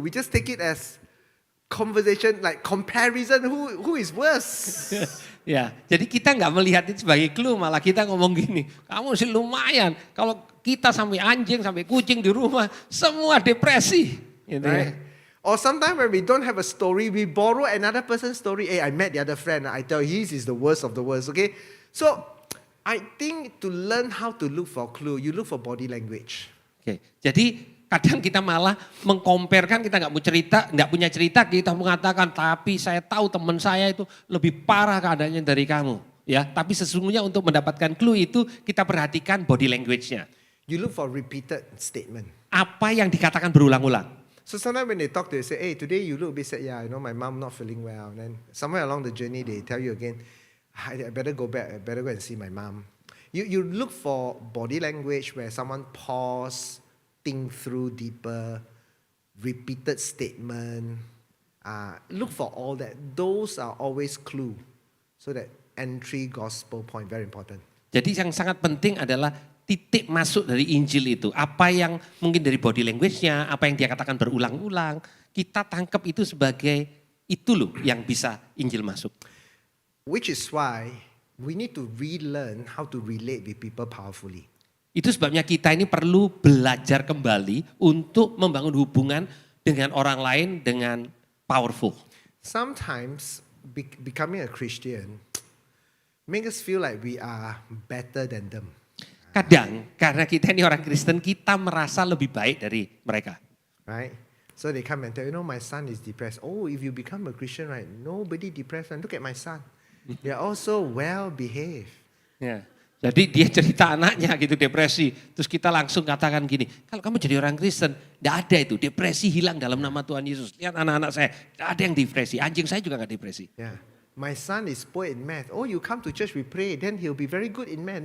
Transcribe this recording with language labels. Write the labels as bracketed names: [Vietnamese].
[English] We just take it as conversation, like comparison, who is worse. [Indonesian] Ya, jadi kita nggak melihat itu sebagai clue, malah kita ngomong gini, kamu sih lumayan, kalau kita sampai anjing, sampai kucing di rumah, semua depresi. Gitu [English] Right? [Indonesian] ya. [English] Or sometimes when we don't have a story, we borrow another person's story. Hey, I met the other friend, I tell his is the worst of the worst, okay? So, I think to learn how to look for clue, you look for body language. [Indonesian] Oke, jadi kadang kita malah mengkomparkan, kita nggak punya cerita, kita mengatakan, tapi saya tahu teman saya itu lebih parah keadaannya dari kamu. Ya, tapi sesungguhnya untuk mendapatkan clue itu kita perhatikan body language-nya. [English] You look for repeated statement. [Indonesian] Apa yang dikatakan berulang-ulang. [English] So sometimes when they talk to you, say, hey, today you look a bit sad. Yeah, my mom not feeling well. And then somewhere along the journey, they tell you again, I better go back, I better go and see my mom. You look for body language where someone pause, think through deeper, repeated statement. Look for all that. Those are always clue. So that entry gospel point, very important. [Indonesian] Jadi yang sangat penting adalah titik masuk dari Injil itu. Apa yang mungkin dari body language-nya, apa yang dia katakan berulang-ulang. Kita tangkap itu sebagai itu loh yang bisa Injil masuk. [English] Which is why we need to relearn how to relate with people powerfully. [Indonesian] Itu sebabnya kita ini perlu belajar kembali untuk membangun hubungan dengan orang lain dengan powerful. [English] Sometimes becoming a Christian make us feel like we are better than them. [Indonesian] Kadang karena kita ini orang Kristen, kita merasa lebih baik dari mereka. [English] Right? So they come and tell, my son is depressed. Oh, if you become a Christian, right, nobody depressed. And look at my son. They are also well behaved. [Indonesian] Ya. Jadi dia cerita anaknya gitu depresi. Terus kita langsung katakan gini, kalau kamu jadi orang Kristen, tidak ada itu. Depresi hilang dalam nama Tuhan Yesus. Lihat anak-anak saya, tidak ada yang depresi. Anjing saya juga nggak depresi. [English] Yeah. My son is poor in math. Oh, you come to church, we pray, then he'll be very good in math.